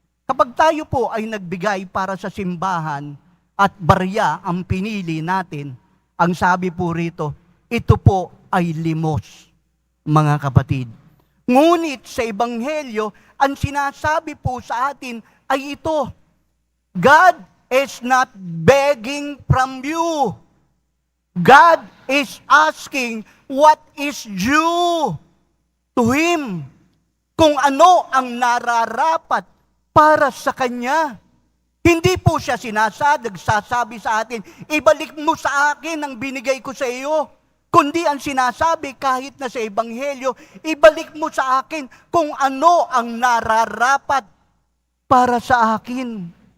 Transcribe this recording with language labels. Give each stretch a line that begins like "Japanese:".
Filipino: Kapag tayo po ay nagbigay para sa simbahan at barya ang pinili natin, ang sabi po rito, ito po ay limos, mga kapatid. Ngunit sa Ebanghelyo, ang sinasabi po sa atin ay ito,
English: God is not begging from you. God is asking what is due to Him.
Filipino: Kung ano ang nararapat para sa Kanya. Hindi po siya nagsasabi sa atin, ibalik mo sa akin ang binigay ko sa iyo. Kundi ang sinasabi kahit na sa Ebanghelyo, ibalik mo sa akin kung ano ang nararapat para sa akin.